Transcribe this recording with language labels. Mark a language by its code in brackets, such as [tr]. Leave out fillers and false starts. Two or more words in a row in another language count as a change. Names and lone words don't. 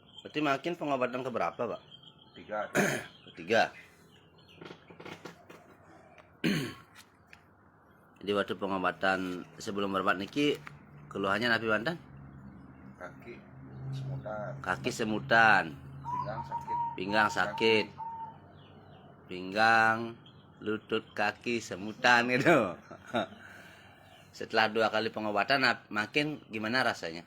[id] Berarti makin pengobatan keberapa, Pak? Ketiga. Ketiga. Jadi waktu pengobatan sebelum berobat niki keluhannya napi mantan? Kaki semutan. Kaki semutan, Pinggang sakit. pinggang sakit, pinggang, lutut, kaki semutan gitu. Setelah 2 kali pengobatan makin gimana rasanya?